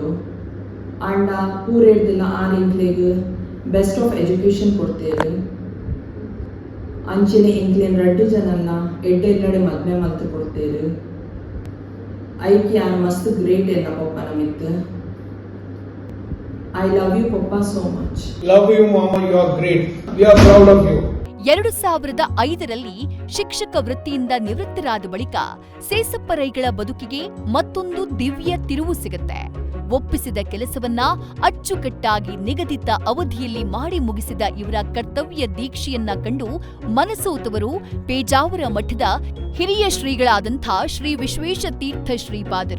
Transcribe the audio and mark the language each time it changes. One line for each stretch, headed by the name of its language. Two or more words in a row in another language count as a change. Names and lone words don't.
Tulu: ಅಂಡ ಪೂರೇಡ್ದಿಲ್ಲ ಇಂಕ್ಲೆಗ್
English: best of education
Tulu: ಕೊಡ್ತೇವೆ. ಅಂಚೆನೆ ಇಂಕ್ಲೇನ್ 2 ಜನಲ್ಲ ಎಡ್ಡೆಲ್ಲಡೆ ಮದ್ವೆ ಮಲ್ತು ಕೊಡ್ತೇವೆ. ಐಕಿ ಆನ್ ಮಸ್ತ್ ಗ್ರೇಟ್ ಎಲ್ಲ ಪಪ್ಪನ ಮಿತ್ತು.
English: I love you Pappa so much. Love you Mama, you are great. We are proud of you.
Kannada: 2005ರಲ್ಲಿ ಶಿಕ್ಷಕ ವೃತ್ತಿಯಿಂದ ನಿವೃತ್ತರಾದ ಬಳಿಕ ಸೇಸಪ್ಪ ರೈಗಳ ಬದುಕಿಗೆ ಮತ್ತೊಂದು ದಿವ್ಯ ತಿರುವು ಸಿಗುತ್ತೆ. ಒಪ್ಪಿಸಿದ ಕೆಲಸವನ್ನ ಅಚ್ಚುಕಟ್ಟಾಗಿ ನಿಗದಿತ ಅವಧಿಯಲ್ಲಿ ಮಾಡಿ ಮುಗಿಸಿದ ಇವರ ಕರ್ತವ್ಯ ದೀಕ್ಷೆಯನ್ನ ಕಂಡು ಮನಸೋತವರು ಪೇಜಾವರ ಮಠದ ಹಿರಿಯ ಶ್ರೀಗಳಾದಂಥ ಶ್ರೀ ವಿಶ್ವೇಶ ತೀರ್ಥ ಶ್ರೀಪಾದರು.